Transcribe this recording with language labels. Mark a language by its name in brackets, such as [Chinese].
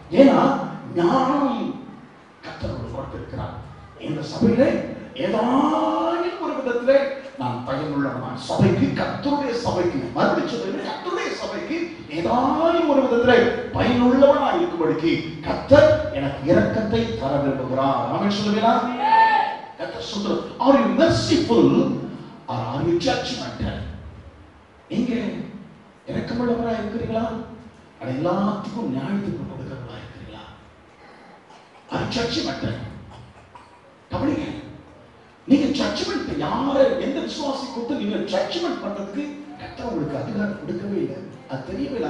[Tamil] ஏன்னா ஞானம் கர்த்தர் கொடுத்திருக்கிறார். இந்த சபையிலே ஏதாவது ஒரு விதத்திலே நான் பயனுள்ளவன் சபைக்கு கர்த்தருடைய சபைக்கு மறுபடியும் கர்த்தருடைய சபைக்கு ஏதாவது ஒரு விதத்திலே பயனுள்ளவனா இருக்கும்படிக்கு கர்த்தர் எனக்கு இரக்கத்தை தர விரும்புகிறார். ஆமென் சொல்லுவீங்களா? கர்த்தர் சொல்றார், [English] are you merciful or are you judgmental? [Tamil] நீங்க இரக்கமுள்ளவரா இருக்கிறீங்களா? அது எல்லாத்துக்கும் நியாயத்துக்கு கொடுக்கிறவரா இருக்கிறீங்களா? [English] are you judgmental? [Tamil] கவனிங்க, நீங்க ஜட்ஜ்மெண்ட் யாரை எந்த விசுவாசி கொடுத்து நீங்க ஜட்ஜ்மெண்ட் பண்றதுக்கு கர்த்தர் உங்களுக்கு அதிகாரம் கொடுக்கவே இல்லை. அது தெரியவே இல்லை.